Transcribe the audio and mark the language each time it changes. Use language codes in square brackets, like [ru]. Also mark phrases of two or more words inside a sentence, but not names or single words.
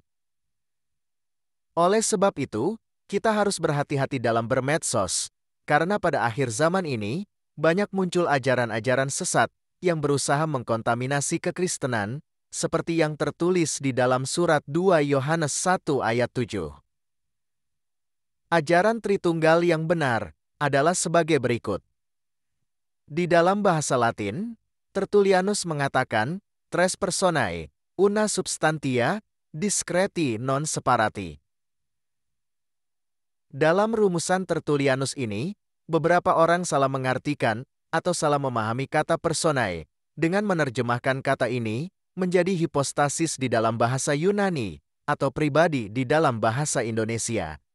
[id] Oleh sebab itu, kita harus berhati-hati dalam bermedsos, karena pada akhir zaman ini, banyak muncul ajaran-ajaran sesat yang berusaha mengkontaminasi kekristenan, seperti yang tertulis di dalam surat 2 Yohanes 1 ayat 7. Ajaran Tritunggal yang benar adalah sebagai berikut. Di dalam bahasa Latin, Tertullianus mengatakan, [la] tres personae, una substantia, discreti non separati. [id] Dalam rumusan Tertullianus ini, beberapa orang salah mengartikan atau salah memahami kata personae dengan menerjemahkan kata ini menjadi hipostasis di dalam bahasa Yunani atau pribadi di dalam bahasa Indonesia.